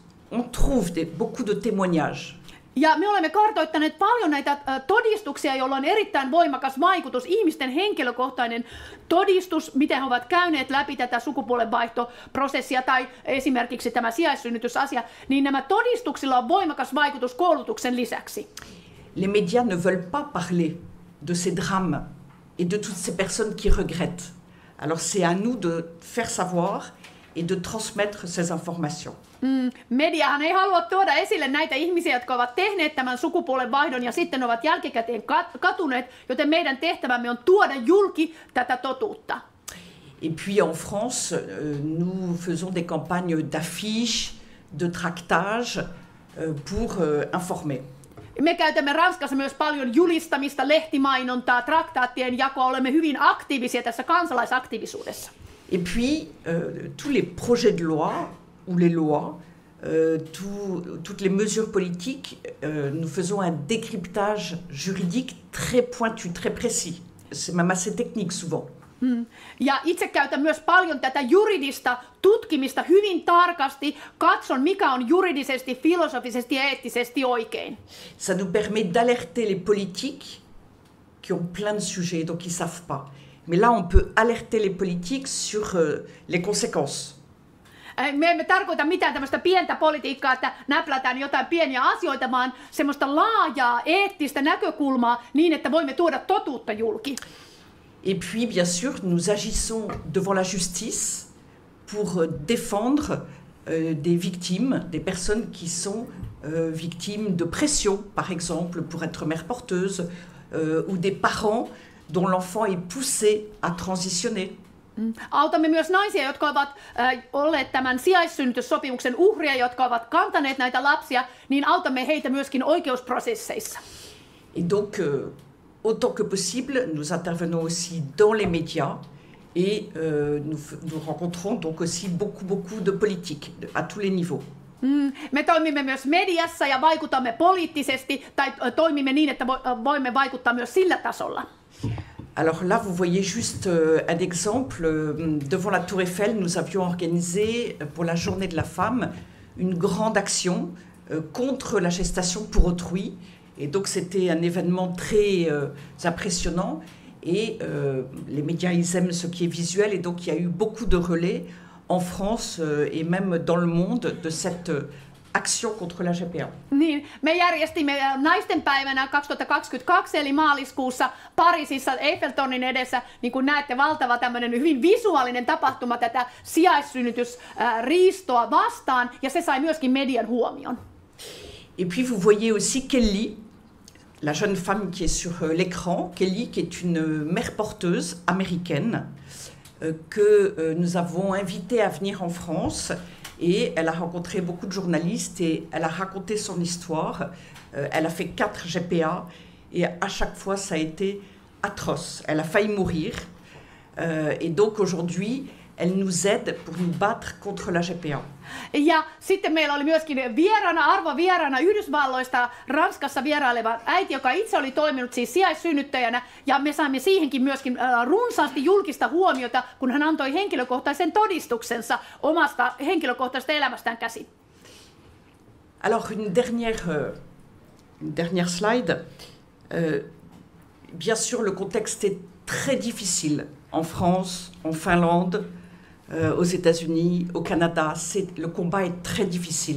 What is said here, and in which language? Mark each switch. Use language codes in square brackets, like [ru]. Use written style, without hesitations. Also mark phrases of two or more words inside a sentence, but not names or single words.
[fr] On trouve beaucoup de témoignages. [fi] Ja me olemme kartoittaneet paljon näitä todistuksia, joilla on erittäin voimakas vaikutus, ihmisten henkilökohtainen todistus, miten he ovat käyneet läpi tätä sukupuolenvaihtoprosessia tai esimerkiksi tämä sijaissynnytysasia, niin nämä todistuksilla on voimakas vaikutus koulutuksen lisäksi. [fr] Les médias ne veulent pas parler de ces drames et de toutes ces personnes qui regrettent. Alors c'est à nous de faire savoir et de transmettre ces informations. [fi] Mediahan ei halua tuoda esille näitä ihmisiä, jotka ovat tehneet tämän sukupuolenvaihdon ja sitten ovat jälkikäteen katuneet, joten meidän tehtävämme on tuoda julki tätä totuutta. [fr] Et puis en France, nous faisons des campagnes d'affiches, de tractage pour informer. [fi] Me käytämme Ranskassa myös paljon julistamista, lehtimainontaa, traktaattien jakoa. Olemme hyvin aktiivisia tässä kansalaisaktiivisuudessa. [fr] Et puis tous les projets de loi ou les lois, toutes les mesures politiques, nous faisons un décryptage juridique très pointu, très précis. C'est même assez technique souvent. [fi] Ja itse käytän myös paljon tätä juridista tutkimista hyvin tarkasti. Katson, mikä on juridisesti, filosofisesti ja eettisesti oikein. [fr] Ça nous permet d'alerter les politiques qui ont plein de sujets, donc ils savent pas. Mais là, on peut alerter les politiques sur les conséquences. [fi] Me emme tarkoita mitään tämmöistä pientä politiikkaa, että näplätään jotain pieniä asioita, vaan semmoista laajaa eettistä näkökulmaa niin, että voimme tuoda totuutta julki. [fr] Et puis, bien sûr, nous agissons devant la justice pour défendre des victimes, des personnes qui sont victimes de pression, par exemple, pour être mère porteuse, ou des parents dont l'enfant est poussé à transitionner. [fi] Autamme myös naisia, jotka ovat olleet tämän sijaissynnytyssopimuksen uhria, jotka ovat kantaneet näitä lapsia, niin autamme heitä myöskin oikeusprosesseissa. [fr] Et donc, autant que possible, nous intervenons aussi dans les médias et nous rencontrons donc aussi beaucoup de politiques à tous les niveaux. [fi] Me toimimme myös mediassa ja vaikutamme poliittisesti tai toimimme niin, että voimme vaikuttaa myös sillä tasolla. [fr] Alors là, vous voyez juste un exemple. Devant la Tour Eiffel, nous avions organisé pour la Journée de la Femme une grande action contre la gestation pour autrui. Et donc c'était un événement très impressionnant. Et les médias, ils aiment ce qui est visuel. Et donc il y a eu beaucoup de relais en France et même dans le monde de cette action contre la GPA. [fi] Niin, me järjestimme naistenpäivänä 2022 eli maaliskuussa Pariisissa Eiffeltornin edessä, niin kuin näette, valtava tämmöinen hyvin visuaalinen tapahtuma tätä sijaissynnytysriistoa vastaan, ja se sai myöskin median huomion. [fr] Et puis vous voyez aussi Kelly, la jeune femme qui est sur l'écran, Kelly qui est une mère porteuse américaine que nous avons invitée à venir en France. Et elle a rencontré beaucoup de journalistes et elle a raconté son histoire. Elle a fait 4 GPA et à chaque fois ça a été atroce. Elle a failli mourir. Et donc aujourd'hui, elle nous aide pour nous battre contre la GPA. [fi] Ja sitten meillä oli myöskin arvovieraana Yhdysvalloista Ranskassa vieraileva äiti, joka itse oli toiminut siis sijaissynnyttäjänä, ja me saimme siihenkin myöskin runsaasti julkista huomiota, kun hän antoi henkilökohtaisen todistuksensa omasta henkilökohtaisesta elämästään käsin. [fr] Alors une dernière slide. Bien sûr, le contexte est très difficile en France, en Finlande, aux États-Unis, au Canada. Le combat est très difficile.